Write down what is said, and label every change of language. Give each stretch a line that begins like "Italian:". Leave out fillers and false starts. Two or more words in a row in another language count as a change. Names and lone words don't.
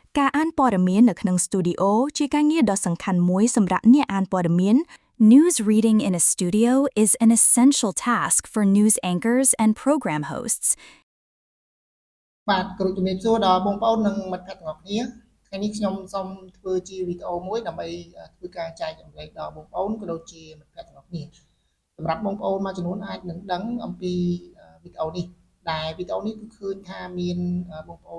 Khmer: ការអានព័ត៌មាននៅក្នុង Studio ជាការងារដ៏សំខាន់មួយសម្រាប់អ្នកអានព័ត៌មាន
English: News reading in a studio is an essential task for news anchors and program hosts.
Khmer: បាទគ្រូជំរាបសួរដល់បងប្អូននិងមិត្តភក្តិទាំងអស់គ្នាថ្ងៃនេះខ្ញុំសូមធ្វើជាវីដេអូមួយដើម្បីធ្វើការចែករំលែកដល់បងប្អូនក៏ដូចជាមិត្តភក្តិទាំងអស់គ្នាសម្រាប់បងប្អូនមួយចំនួនអាចនឹងដឹងអំពីវីដេអូនេះដែលវីដេអូនេះគឺឃើញថាមានបងប្អូន